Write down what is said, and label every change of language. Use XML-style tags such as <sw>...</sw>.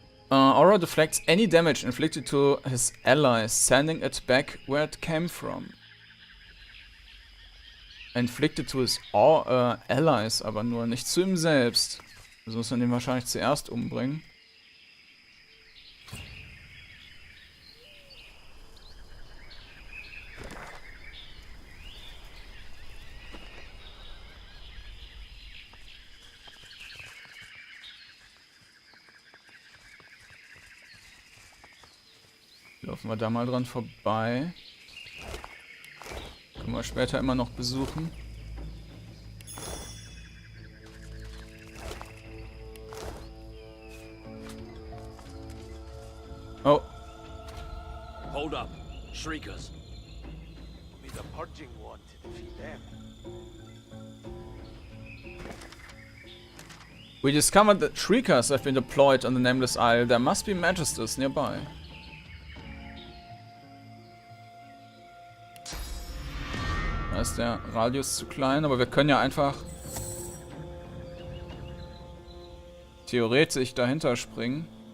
<en>Aura deflects any damage inflicted to his allies, sending it back where it came from. Inflicted to his allies,</en> <de>aber nur nicht zu ihm selbst. Also muss man den wahrscheinlich zuerst umbringen. Laufen wir da mal dran vorbei. Können wir später immer noch besuchen. Oh.</de> <en>Hold up. Shriekers. Only the purging one to defeat them. We discovered that Shriekers have been deployed on the Nameless Isle. There must be Magisters nearby.</en> <de>Da ist der Radius zu klein, aber wir können ja einfach theoretisch dahinter springen.</de>